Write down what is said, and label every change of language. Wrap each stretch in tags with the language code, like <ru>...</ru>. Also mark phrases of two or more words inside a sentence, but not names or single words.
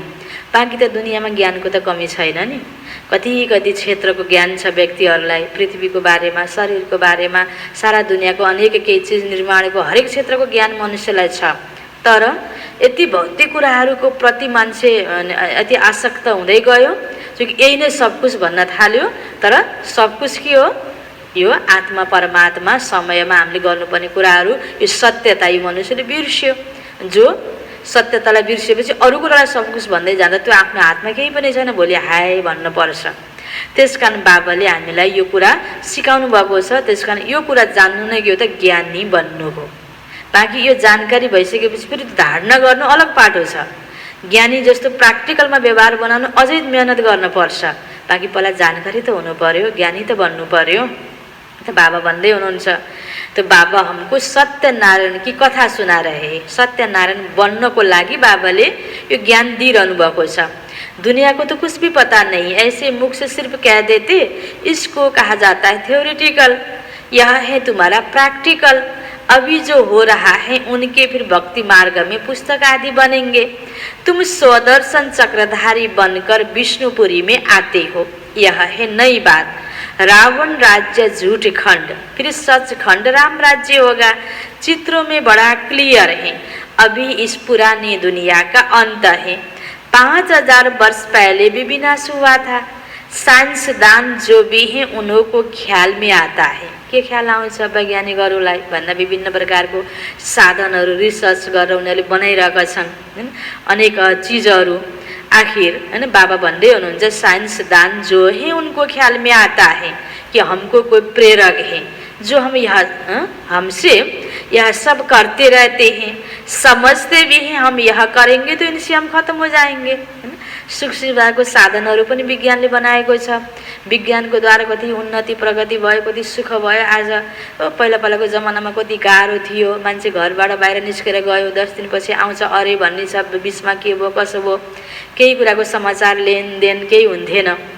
<ne>बाँकी त दुनियाँमा ज्ञानको त कमी छैन नि। कति कति क्षेत्रको ज्ञान छ व्यक्तिहरूलाई, पृथ्वीको बारेमा, शरीरको बारेमा, सारा दुनियाँको अनेक केही चिज निर्माणको हरेक क्षेत्रको ज्ञान मनुष्यलाई छ। तर यति भौतिक कुराहरूको प्रति मान्छे यति आसक्त हुँदै गयो जो कि यही नै</ne> <hi>सब कुछ</hi> <ne>भन्न थाल्यो। तर</ne> <hi>सब कुछ</hi> <ne>के हो, यो आत्मा परमात्मा समयमा हामीले गर्नुपर्ने कुराहरू, यो सत्यता यो मनुष्यले बिर्स्यो। जो सत्यतालाई बिर्सेपछि अरू कुरालाई</ne> <hi>सब कुछ</hi> <ne>भन्दै जाँदा त्यो आफ्नो हातमा केही पनि छैन, भोलि हाय भन्नुपर्छ। त्यसकारण बाबाले हामीलाई यो कुरा सिकाउनु भएको छ। त्यसकारण यो कुरा जान्नु नै के हो त, ज्ञानी बन्नु हो। बाँकी यो जानकारी भइसकेपछि फेरि धारणा गर्नु अलग पाटो छ। ज्ञानी जस्तो प्र्याक्टिकलमा व्यवहार बनाउनु अझै मेहनत गर्नुपर्छ। बाँकी पहिला जानकारी त हुनु पर्यो, ज्ञानी त बन्नु पर्यो। त बाबा भन्दै हुनुहुन्छ,</ne> <hi>तो बाबा हमको सत्यनारायण की कथा सुना रहे।</hi> <ne>सत्यनारायण बन्नको लागि बाबाले यो ज्ञान दिइरहनु भएको छ।</ne> <hi>दुनिया को तो कुछ भी पता नहीं, ऐसे मुख से सिर्फ कह देते इसको कहा जाता है थ्योरिटिकल, यह है तुम्हारा प्रैक्टिकल। अभी जो हो रहा है उनके फिर भक्ति मार्ग में पुस्तक आदि बनेंगे। तुम स्वदर्शन चक्रधारी बनकर विष्णुपुरी में आते हो, यह है नई बात। रावण राज्य झूठ खंड, फिर सच खंड राम राज्य होगा। चित्रों में बड़ा क्लियर है, अभी इस पुरानी दुनिया का अंत है। 5000 वर्ष पहले भी विनाश हुआ था। साइंसदान जो भी हैं उन्हों को ख्याल में आता है।</hi> <ne>के ख्याल आउँछ वैज्ञानिकहरूलाई भन्दा विभिन्न प्रकारको साधनहरू रिसर्च गरेर उनीहरूले बनाइरहेका छन् हैन अनेक चीजहरू। आखिर हैन बाबा भन्दै हुनुहुन्छ</ne> <hi>साइंसदान जो है उनको ख्याल में आता है कि हमको कोई प्रेरक है जो हम हमसे यह सब करते रहते हैं, समझते भी हैं हम यह करेंगे तो इनसे हम खत्म हो जाएंगे।</hi> <ne>सुख सुविधाको साधनहरू पनि विज्ञानले बनाएको छ। विज्ञानको द्वारा कति उन्नति प्रगति भयो, कति सुख भयो। आज पहिला पहिलाको जमानामा कति गाह्रो थियो, मान्छे घरबाट बाहिर निस्केर गयो 10 दिनपछि आउँछ अरे भन्ने छ, बिचमा के भयो कसो भयो केही कुराको समाचार लेनदेन केही हुन्थेन।</ne>